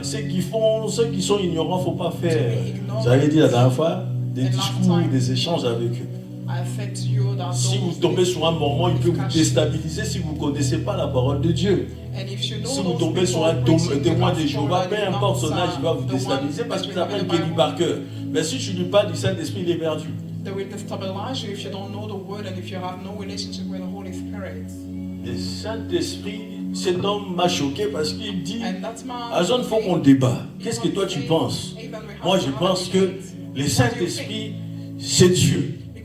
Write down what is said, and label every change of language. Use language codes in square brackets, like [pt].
[fr] Ceux qui sont ignorants, il ne faut pas faire. J'avais dit la dernière fois, des discours, des échanges avec eux. Si vous tombez sur un mormon, il peut vous déstabiliser si vous ne connaissez pas la parole de Dieu. Si vous tombez sur un témoin de Jéhovah, peu importe son âge, il va vous déstabiliser parce qu'il s'appelle Kenny Barker. Mais si tu ne lui parles du Saint-Esprit, il est perdu. [en] They will destabilize you if you don't know the word and if you have no relationship with the Holy Spirit. [fr] Le Saint-Esprit, cet homme m'a choqué parce qu'il dit, à Jean, il faut qu'on débat. Qu'est-ce que toi tu penses? Moi je pense que le Saint-Esprit, c'est Dieu.